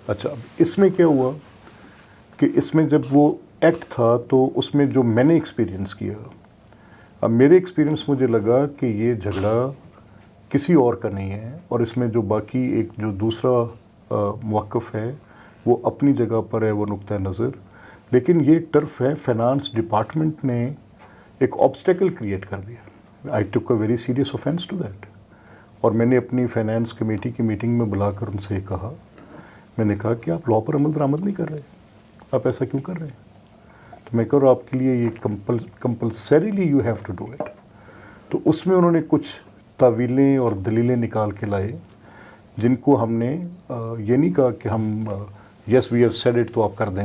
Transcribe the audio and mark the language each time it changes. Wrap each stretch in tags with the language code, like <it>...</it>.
<ur>اچھا، اب اس میں کیا ہوا کہ اس میں جب وہ ایکٹ تھا تو اس میں جو میں نے ایکسپیرینس کیا، اب میرے ایکسپیرینس مجھے لگا کہ یہ جھگڑا کسی اور کا نہیں ہے، اور اس میں جو باقی ایک جو دوسرا موقف ہے وہ اپنی جگہ پر ہے، وہ نقطہ نظر. لیکن یہ ٹرف ہے، فائنانس ڈپارٹمنٹ نے ایک آبسٹیکل کریٹ کر دیا.</ur> <en>I took a very serious offence to that.</en> <ur>اور میں نے اپنی فائنانس کمیٹی کی میٹنگ میں بلا کر ان سے یہ کہا، میں نے کہا کہ آپ لا پر عمل درآمد نہیں کر رہے، آپ ایسا کیوں کر رہے ہیں؟ تو میں کہہ رہا ہوں آپ کے لیے یہ</ur> <en>Compulsorily you have to do it.</en> <ur>تو اس میں انہوں نے کچھ تعویلیں اور دلیلیں نکال کے لائے، جن کو ہم نے یہ نہیں کہا کہ ہم</ur> <en>yes we have said it</en> <ur>تو آپ کر دیں.</ur>